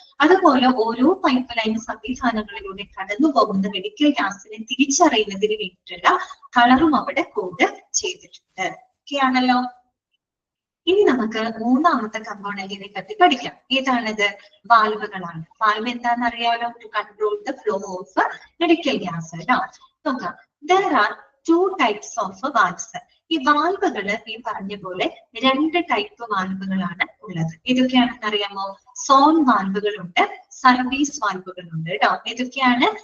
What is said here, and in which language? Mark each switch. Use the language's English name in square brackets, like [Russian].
[Malayalam] അതുപോലെ ഓരോ pipe line സംവിധാനങ്ങളിലൂടെ കടന്നു പോകുന്ന മെഡിക്കൽ ഗ്യാസിനെ തിരിച്ചറിയുന്നതിന് വേണ്ടിയിട്ടുള്ള കളറും അവിടെ കോഡ് ചെയ്തിട്ടുണ്ട്. ഓക്കെ ആണല്ലോ. ഇനി നമുക്ക് മൂന്നാമത്തെ കമ്പോണന്റിനെ പറ്റി പഠിക്കാം. ഏതാണത്? വാൽവുകളാണ്. വാൽവ് എന്താണെന്ന് അറിയാലോ, [English] To control the flow of medical gas. [Malayalam] കേട്ടോ, നോക്കാം. [English] There are two types of valves. [Malayalam] ഈ വാൽവുകള് ഈ പറഞ്ഞ പോലെ രണ്ട് ടൈപ്പ് വാൽവുകളാണ് ഉള്ളത്. ഏതൊക്കെയാണെന്ന് അറിയാമോ? Zone വാൽവുകളുണ്ട്, service വാൽവുകളുണ്ട്. കേട്ടോ, ഏതൊക്കെയാണ്?